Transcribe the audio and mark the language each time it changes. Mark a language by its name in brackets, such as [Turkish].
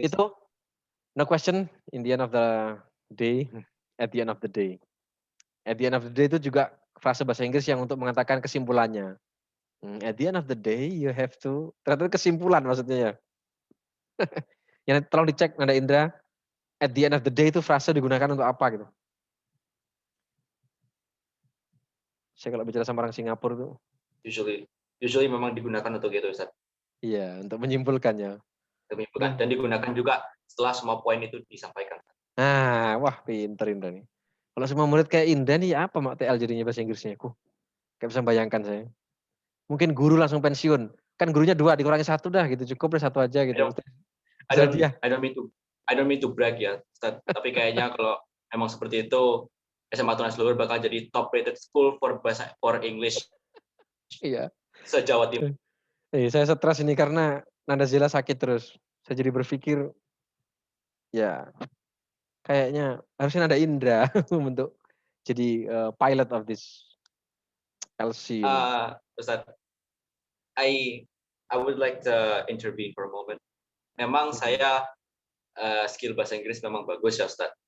[English] Itu no question in the end of the day. At the end of the day. At the end of the day [Indonesian] itu juga frase bahasa Inggris yang untuk mengatakan kesimpulannya. [English] At the end of the day you have to. [Indonesian] Ternyata kesimpulan maksudnya ya. Yang tolong dicek Nanda Indra. [English] At the end of the day [Indonesian] itu frase digunakan untuk apa gitu. Saya kalau bicara sama orang Singapura itu. Usually memang digunakan untuk itu Ustaz. Iya, untuk menyimpulkannya. Dan digunakan juga setelah semua poin itu disampaikan. Nah, wah pinter Indra nih. Kalau semua murid kayak Indra nih apa mak TL jadinya bahasa Inggrisnya? Kayak bisa bayangkan saya. Mungkin guru langsung pensiun. Kan gurunya 2 dikurangi 1 dah gitu. Cukup deh 1 aja gitu. [English] I don't mean to brag ya, Ustaz. [Indonesian] Tapi kayaknya kalau emang seperti itu SMA Tunas Luhur bakal jadi [English] top rated school for English. [Indonesian] Iya. Se-Jawa Timur. Saya stres ini karena Nanda Zila sakit terus. Saya jadi berpikir ya Kayaknya harusnya ada Indra untuk jadi [English] pilot of this LC [Indonesian] ini. [English] Ustadz, I would like to intervene for a moment. [Indonesian] Memang saya skill bahasa Inggris memang bagus ya Ustadz.